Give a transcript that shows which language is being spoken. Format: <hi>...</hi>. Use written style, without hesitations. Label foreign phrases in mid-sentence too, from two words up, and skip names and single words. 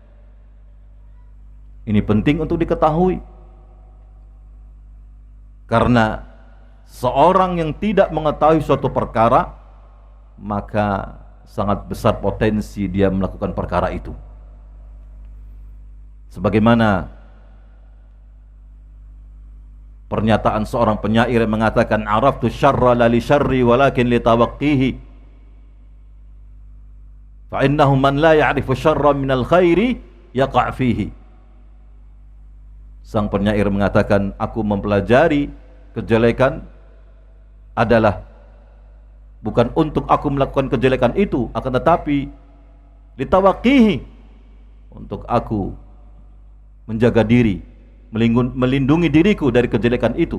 <id>Ini penting untuk diketahui, karena seorang yang tidak mengetahui suatu perkara, maka sangat besar potensi dia melakukan perkara itu. Sebagaimana pernyataan seorang penyair yang mengatakan,</id> <ar>عرفت الشر لا للشر ولكن لتوقيه فإن من لا يعرف الشر من الخير يقع فيه.</ar> <id>Sang penyair mengatakan, aku mempelajari kejelekan adalah bukan untuk aku melakukan kejelekan itu, akan tetapi litawaqqihi, untuk aku menjaga diri, melindungi diriku dari kejelekan itu.</id>